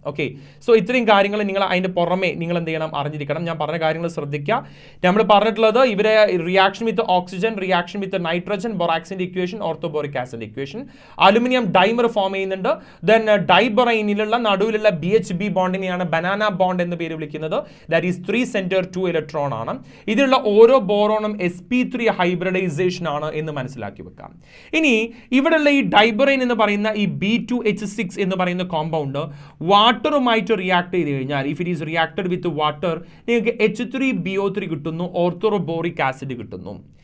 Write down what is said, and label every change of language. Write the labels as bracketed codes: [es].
[ml] Okay, so ഇത്രയും കാര്യങ്ങൾ നിങ്ങൾ അതിൻ്റെ പുറമെ നിങ്ങൾ എന്ത് ചെയ്യണം? അറിഞ്ഞിരിക്കണം. ഞാൻ പറഞ്ഞ കാര്യങ്ങൾ ശ്രദ്ധിക്കുക. നമ്മൾ പറഞ്ഞിട്ടുള്ളത് ഇവരെ reaction with oxygen, reaction with nitrogen, ബൊറാക്സിന്റെ equation, orthoboric acid equation, aluminium dimer form ചെയ്യുന്നുണ്ട്. ദെൻ ഡൈബറൈനിലുള്ള നടുവിലുള്ള BHB ബോണ്ടിനെയാണ് ബനാന ബോണ്ട് എന്ന് പേര് വിളിക്കുന്നത്. [en] That is 3 center 2 electron ആണ്. [ml] ഇതിലുള്ള ഓരോ ബോറോണും sp3 ഹൈബ്രിഡൈസേഷൻ ആണ് എന്ന് മനസ്സിലാക്കി വെക്കാം. ഇനി ഇവിടെയുള്ള ഈ ഡൈബറൈൻ എന്ന് പറയുന്ന ഈ B2H6 എന്ന് പറയുന്ന കോമ്പൗണ്ട് വാട്ടറുമായിട്ട് റിയാക്ട് ചെയ്ത് കഴിഞ്ഞാൽ, [en] if it is reacted with water, [ml] നിങ്ങൾക്ക് H3BO3 കിട്ടുന്നു, ഓർത്തോബോറിക് ആസിഡ് കിട്ടുന്നു.